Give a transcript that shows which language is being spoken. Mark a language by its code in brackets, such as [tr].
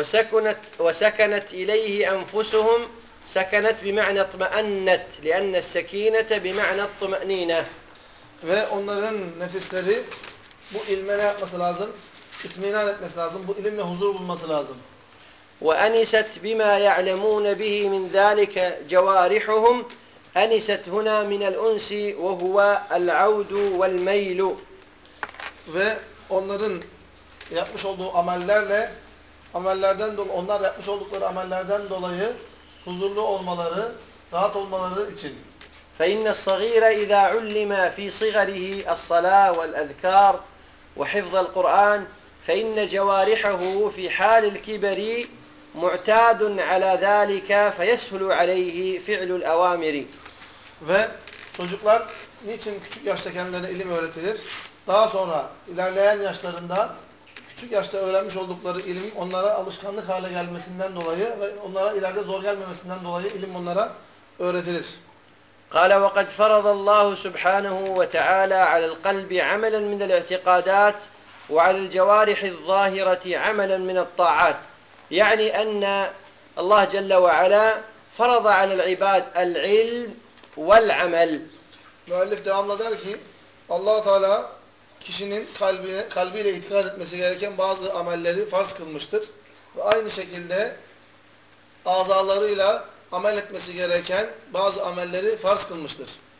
[ar] وسكنت إليه أنفسهم سكنت بمعنى اطمأنت لأن السكينة بمعنى الطمأنينة. [tr] Ve onların nefisleri bu ilme ne yapması lazım? İtminan etmesi lazım. Bu ilimle huzur bulması lazım. [ar] وأنست بما يعلمون به من ذلك جوارحهم. أنست هنا من الأنس وهو العود والميل. [tr] Ve onların yapmış olduğu amellerden dolayı huzurlu olmaları, rahat olmaları için. [ar] فَإِنَّ الصَّغِيرَ إِذَا عُلِّمَ فِي صِغَرِهِ الصَّلَاةُ وَالْأَذْكَارُ وَحِفْظَ الْقُرْآنِ فَإِنَّ جَوَارِحَهُ فِي حَالِ الْكِبَرِ مُعْتَادٌ عَلَى ذَٰلِكَ فَيَسْهُلُ عَلَيْهِ فِعْلُ الْأَوَامِرِ. [tr] Ve çocuklar niçin küçük yaşta kendilerine ilim öğretilir? Daha sonra ilerleyen yaşlarında küçük yaşta öğrenmiş oldukları ilim onlara alışkanlık hale gelmesinden dolayı ve onlara ileride zor gelmemesinden dolayı ilim onlara öğretilir. [ar] قال وقد فرض الله سبحانه وتعالى على القلب عملا من الاعتقادات وعلى الجوارح الظاهرة عملا من الطاعات. يعني أن الله جل وعلا فرض على العباد العلم والعمل. [tr] مؤلف devamlı der ki Allah Teala kişinin kalbiyle itikad etmesi gereken bazı amelleri farz kılmıştır. Ve aynı şekilde azalarıyla amel etmesi gereken bazı amelleri farz kılmıştır.